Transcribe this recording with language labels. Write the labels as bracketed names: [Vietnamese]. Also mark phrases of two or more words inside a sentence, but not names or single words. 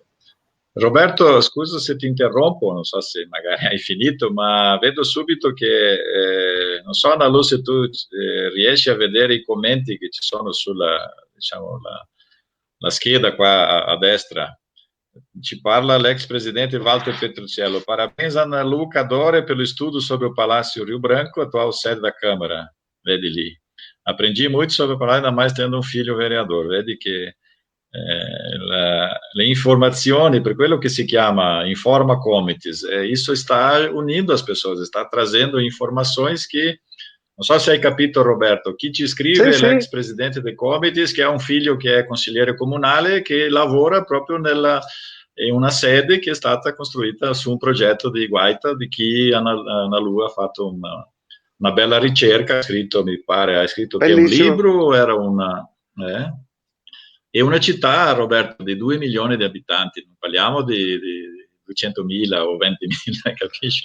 [Italian] Roberto, scusa se ti interrompo, non so se magari hai finito, ma vedo subito che, non so Analu, se tu riesci a vedere i commenti che ci sono sulla, diciamo, la scheda qua a destra. Ci parla l'ex presidente Walter Petruccello. [Portuguese] Parabéns Analu Cadore pelo estudo sobre o Palácio Rio Branco, atual sede da Câmara. [Italian] Vedi lì. [Portuguese] Aprendi muito sobre o Palácio, ainda mais tendo um filho vereador. [Italian] Vedi che le informazioni, per quello che si chiama Informa Comites, [Portuguese] isso sta unindo as pessoas, sta trazendo informações che, [Italian] non so se hai capito Roberto, chi ci scrive è l'ex presidente del Comites, che ha un figlio che è consigliere comunale, che lavora proprio in una sede che è stata costruita su un progetto di Guaita, di chi Analu ha fatto una bella ricerca, ha scritto, mi pare, ha scritto che è un libro, era è una città, Roberto, di 2 milioni di abitanti, non parliamo di 200.000 o 20.000, capisci?